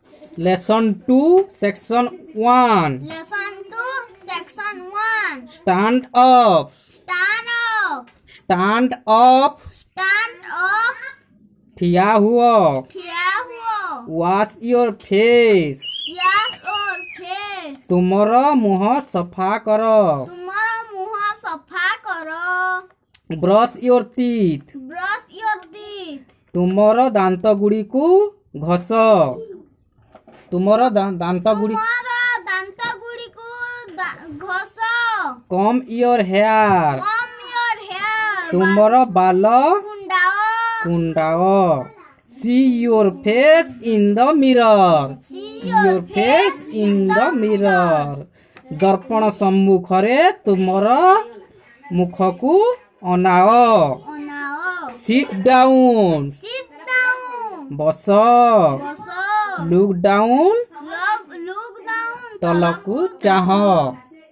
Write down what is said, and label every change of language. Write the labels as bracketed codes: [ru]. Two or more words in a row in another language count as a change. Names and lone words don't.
[en] Lesson 2, Section 1. Lesson 2, Section 1. Stand up. Stand up. Stand up. Stand up. [or] ଠିଆ ହୁଅ. ଠିଆ ହୁଅ. [en] Wash your face. Wash your face. [or] ତୁମର ମୁହଁ ସଫା କର. ତୁମର ମୁହଁ ସଫା କର. [en] Brush your teeth. Brush your teeth. [or] ତୁମର ଦାନ୍ତଗୁଡ଼ିକୁ ଘଷ. ତୁମର ଦାନ୍ତଗୁଡ଼ିକୁ ତୁମର ଦାନ୍ତଗୁଡ଼ିକୁ ଘଷ. [en] Comb your hair. Comb your hair. [or] ତୁମର ବାଲ କୁଣ୍ଡାଅ. କୁଣ୍ଡାଅ. [en] See your face in the mirror. See your face in the mirror. [or] ଦର୍ପଣ ସମ୍ମୁଖରେ ତୁମର ମୁଖକୁ ଅନାଅ. ଅନାଅ. [en] Sit down. Sit down. [or] ବସ. ବସ. [en] Look down. Look down. [or] ତଳକୁ ଚାହଁ.